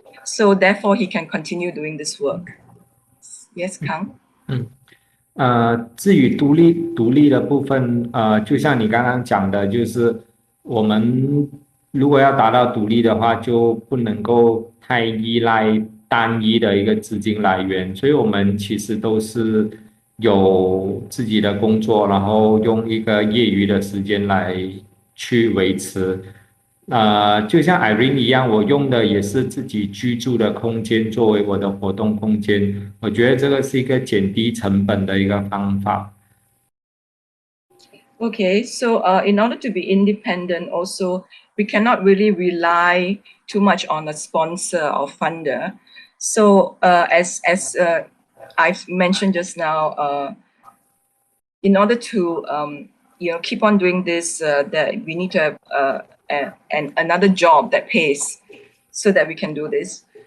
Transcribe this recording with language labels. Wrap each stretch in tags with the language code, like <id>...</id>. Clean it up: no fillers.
<en>So therefore, he can continue doing this work. Yes, Kang?</en> <zh>至于独立的部分，就像你刚刚讲的，就是我们如果要达到独立的话，就不能够太依赖单一的一个资金来源，所以我们其实都是有自己的工作，然后用一个业余的时间来去维持。就像 Irene 一样，我用的也是自己居住的空间作为我的活动空间，我觉得这个是一个减低成本的一个方法。</zh> <en>Okay, so in order to be independent, also we cannot really rely too much on a sponsor or funder. So as I've mentioned just now, in order to keep on doing this, that we need to have another job that pays, so that we can do this.</en>